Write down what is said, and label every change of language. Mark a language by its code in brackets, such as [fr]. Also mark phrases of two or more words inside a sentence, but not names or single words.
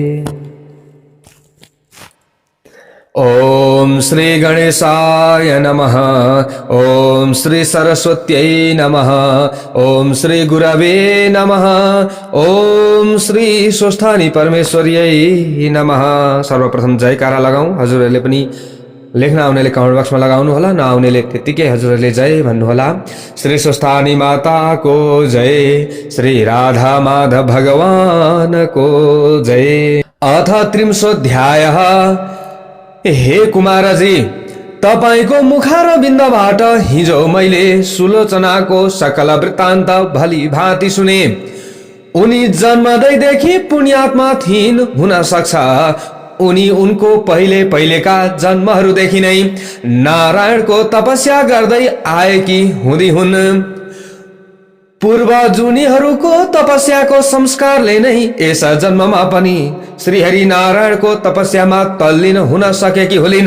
[sa] ओम श्री गणेशाय नमः। ओम श्री सरस्वत्यै नमः। ओम श्री गुरवे नमः। ओम श्री स्वस्थानी परमेश्वर्यै नमः। [ne] सर्वप्रथम जयकारा लगाऊ। हजुरहरुले पनि लेख्न आउनेले कमेन्ट बक्समा लगाउनु होला, नआउनेले त्यतिकै हजुरहरुले जय भन्नु होला। श्री स्वस्थानी माता को जय, श्री राधा माधव भगवान को जय। अथ 30 हे कुमारजी, तपाईको मुखार बिन्दबाट हिजो मैले सुलोचनाको सकल वृत्तान्त भली भाँति सुने। उनी जन्मदैदेखि पुण्यात्मा थिइन्, हुन सक्छ उनी उनको पहिलेका जन्महरूदेखि नै नारायणको तपस्या गर्दै आएकी हुँदी हुन्। पूर्व जुनीहरूको तपस्याको संस्कारले नै यस जन्ममा पनि श्रीहरि नारायणको तपस्यामा तल्लीन हुन सकेकी होलिन्।